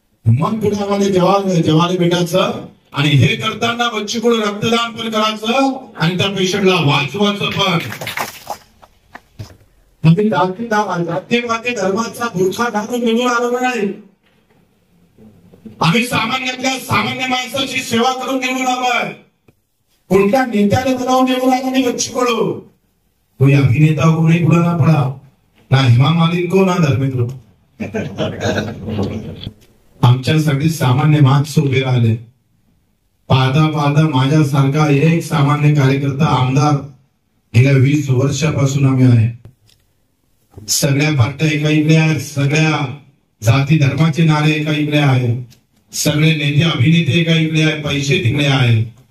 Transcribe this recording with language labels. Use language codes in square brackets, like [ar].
[mr] मग पुढे आम्हाला जेवायला भेटायचं. आणि हे करताना बच्चूकडून रक्तदान पण करायचं आणि त्या पेशंटला वाचवायचं पण. जातीवादी धर्माचा बुरखा घालून निघून आलो नाही. आम्ही सामान्यातल्या सामान्य माणसाची सेवा करून निघून आलोय. कोणत्या नेत्याने बनावून निघून आला नाही बच्चूकडू. [hi] कोई अभिनेता को नहीं बुलाना पड़ा, ना हेमा मालिनी को, ना धर्मेंद्र. [mr] आमच्यासाठी सामान्य माणसं उभे राहिले. पाहता पाहता माझ्यासारखा एक सामान्य कार्यकर्ता आमदार गेल्या 20 वर्षापासून आम्ही आहे. सगळ्या पार्ट्या एका इकडे आहेत, सगळ्या जाती धर्माचे नारे एका इकडे आहेत, सगळे नेते अभिनेते एका इकडे आहेत, पैसे तिकडे आहेत.